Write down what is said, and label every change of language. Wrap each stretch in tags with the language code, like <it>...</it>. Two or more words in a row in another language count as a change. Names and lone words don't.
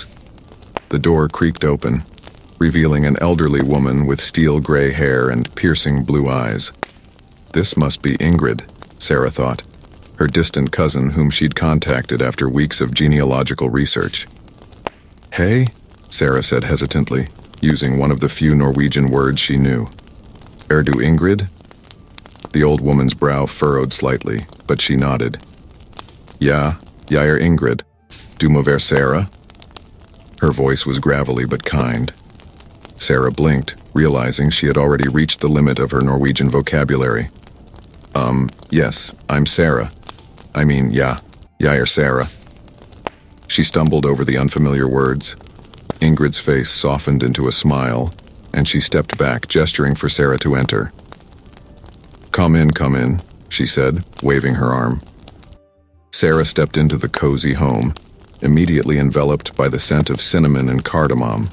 <en>The door creaked open, revealing an elderly woman with steel gray hair and piercing blue eyes. This must be Ingrid, Sarah thought, her distant cousin whom she'd contacted after weeks of genealogical research. "Hey," Sarah said hesitantly, using one of the few Norwegian words she knew.</en> <no>"Er du Ingrid?"</no> <en>The old woman's brow furrowed slightly, but she nodded.</en> <no>"Ja, jeg er Ingrid. Du må være Sarah?"</no> <en>Her voice was gravelly but kind. Sarah blinked, realizing she had already reached the limit of her Norwegian vocabulary. Yes, I'm Sarah. I mean,</en> <no>ja, jeg er Sarah."</no> <en>She stumbled over the unfamiliar words. Ingrid's face softened into a smile, and she stepped back, gesturing for Sarah to enter. Come in," she said, waving her arm. Sarah stepped into the cozy home, immediately enveloped by the scent of cinnamon and cardamom.</en>